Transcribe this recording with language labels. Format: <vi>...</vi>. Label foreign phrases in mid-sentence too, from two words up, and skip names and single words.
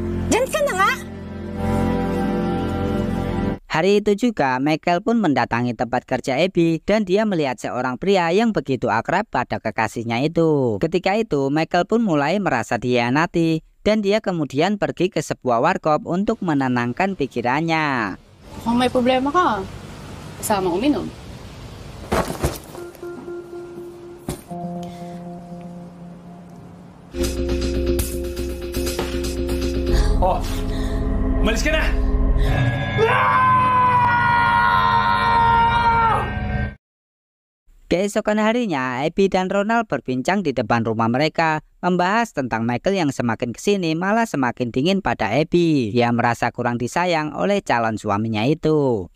<id>Hari itu juga Michael pun mendatangi tempat kerja Abby dan dia melihat seorang pria yang begitu akrab pada kekasihnya itu. Ketika itu Michael pun mulai merasa dihianati dan dia kemudian pergi ke sebuah warkop untuk menenangkan pikirannya.</id> <tl>Kung may problema ka, kasama uminom. Oh, malis ka na!</tl> <id>Keesokan harinya, Abby dan Ronald berbincang di depan rumah mereka, membahas tentang Michael yang semakin kesini malah semakin dingin pada Abby. Dia merasa kurang disayang oleh calon suaminya itu.</id>